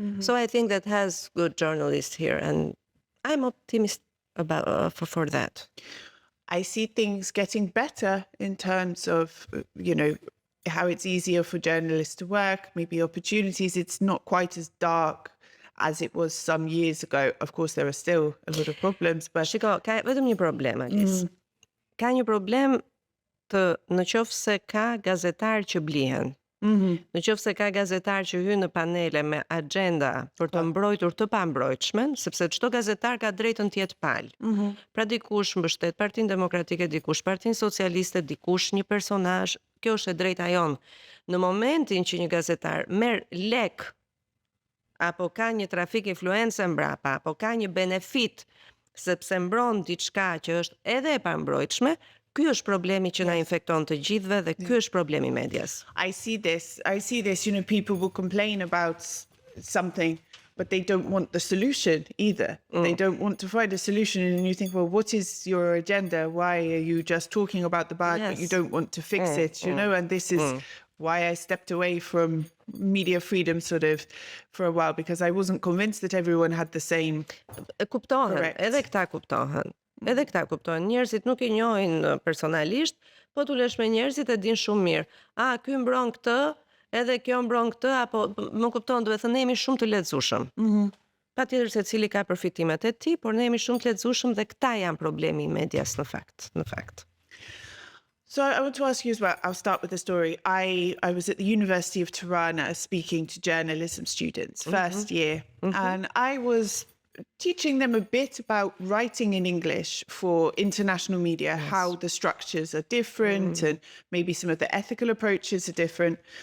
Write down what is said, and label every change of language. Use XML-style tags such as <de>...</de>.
<en>So I think that has good journalists here, and I'm optimistic about for that. I see things getting better in terms of, you know, how it's easier for journalists to work, maybe opportunities. It's not quite as dark as it was some years ago. Of course, there are still a lot of problems, but...</en> <sq>Shiko, ka vetëm një problem, Alice. Ka një problem në qoftë se ka gazetar që blihen. Në qoftë se ka gazetar që hyn në panele me agenda për të mbrojtur të pambrojtshmen, sepse çdo gazetar ka drejtën të jetë palë. Pra dikush mbështet Partinë Demokratike, dikush Partinë Socialiste, dikush një personazh, kjo është e drejta jonë. Në momentin që një gazetar merr lek, apo ka një trafik influence mbrapa, apo ka një benefit sepse mbron diçka që është edhe e pambrojtshme, ky është problemi që na infekton të gjithëve dhe ky është problemi i medias.</sq> <en>I see this, you know, people will complain about something, but they don't want the solution either. They don't want to find a solution, and you think, well, what is your agenda? Why are you just talking about the bad, but you don't want to fix it, you know? And this is why I stepped away from media freedom sort of for a while, because I wasn't convinced that everyone had the same...</en> <sq>Kuptohen, edhe këta kuptohen. Edhe këta kuptohen. Njerëzit nuk i njohin personalisht, po tulesh me njerëzit e din shumë mirë. Ky mbron këtë, edhe kjo mbron këtë, apo më kupton, duhet thënë ne jemi shumë të lehtësueshëm. Patjetër se cili ka përfitimet e tij, por ne jemi shumë të lehtësueshëm dhe këta janë problemi i medias në fakt.</sq> <en>So I want to ask you as well, I'll start with the story. I was at the University of Tirana speaking to journalism students, first year, and I was teaching them a bit about writing in English for international media, how the structures are different and maybe some of the ethical approaches are different.</en>